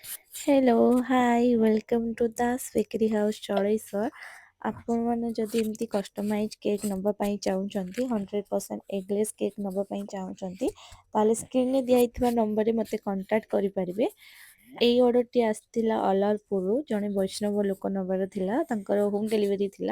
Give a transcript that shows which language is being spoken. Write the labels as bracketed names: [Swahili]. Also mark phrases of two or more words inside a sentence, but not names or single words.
[English] Hello, hi, welcome to the Bakery House Choicer. [Odia] ଆପଣମାନେ ଯଦି ଏମିତି [English] customize cake [Odia] ନେବା ପାଇଁ ଚାହୁଁଛନ୍ତି 100% [English] eggless cake [Odia] ନେବା ପାଇଁ ଚାହୁଁଛନ୍ତି ତାହେଲେ ସ୍କ୍ରିନ୍ରେ ଦିଆହେଇଥିବା ନମ୍ବରରେ ମୋତେ କଣ୍ଟାକ୍ଟ କରିପାରିବେ। ଏଇ ଅର୍ଡ଼ରଟି ଆସିଥିଲା ଅଲାରପୁରରୁ ଜଣେ ବୈଷ୍ଣବ ଲୋକ ନେବାର ଥିଲା, ତାଙ୍କର [English] home delivery [Odia] ଥିଲା।